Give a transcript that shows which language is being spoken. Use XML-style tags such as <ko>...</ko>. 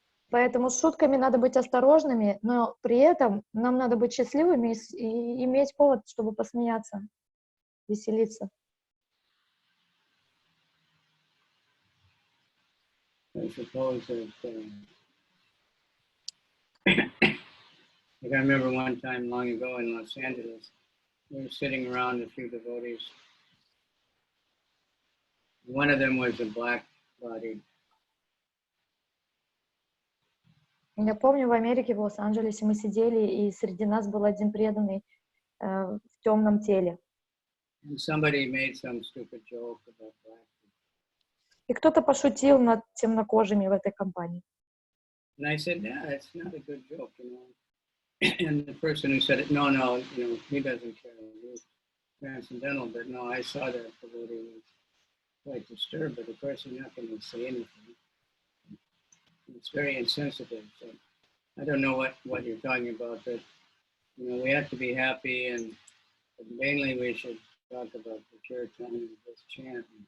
<ru>Поэтому с шутками надо быть осторожными, но при этом нам надо быть счастливыми и иметь повод, чтобы посмеяться, веселиться.</ru> <en>I suppose that, I remember one time long ago in Los Angeles, we were sitting around a few devotees. One of them was a black body.</en> <ru>Я помню, в Америке, в Лос-Анджелесе мы сидели, и среди нас был один преданный в темном теле.</ru> <en>And somebody made some stupid joke about black people.</en> <ru>И кто-то пошутил над темнокожими в этой компании.</ru> <en>And I said, yeah, it's not a good joke, And the person who said it, no, he doesn't care. He's transcendental, but no, I saw that devotee was quite disturbed, but of course you're not going to say anything. It's very insensitive. So I don't know what you're talking about, but we have to be happy, and mainly we should talk about the Chaitanya, this chant.</en>